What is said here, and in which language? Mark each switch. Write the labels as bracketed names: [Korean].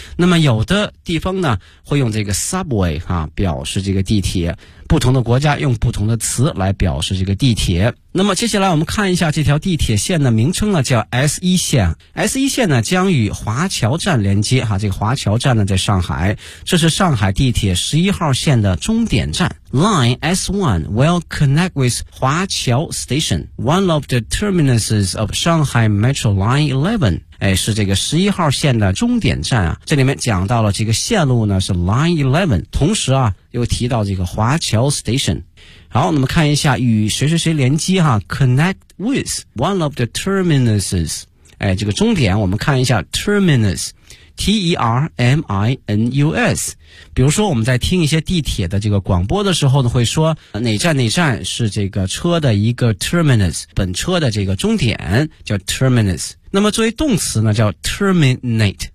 [Chinese] 那么有的地方呢，会用这个 Subway, 啊，表示这个地铁。不同的国家用不同的词来表示这个地铁。那么接下来我们看一下这条地铁线的名称呢，叫 S1 线。 S1 线呢将与华侨站连接哈，这个华侨站呢在上海，这是上海地铁11号线的终点站。 [English] Line S1 will connect with 华侨 Station, one of the terminuses of Shanghai Metro Line 11. [Chinese] 哎，是这个11号线的终点站啊。这里面讲到了这个线路呢是 Line 11, 同时啊又提到这个华侨 Station。好，那么看一下与谁谁谁连接哈 , [English] connect with one of the terminuses。 [Chinese] 哎，这个终点我们看一下 terminus。T-E-R-M-I-N-U-S, 比如说我们在听一些地铁的这个广播的时候呢，会说哪站哪站是这个车的一个 terminus, 本车的这个终点叫 terminus。 那么作为动词呢叫 terminate,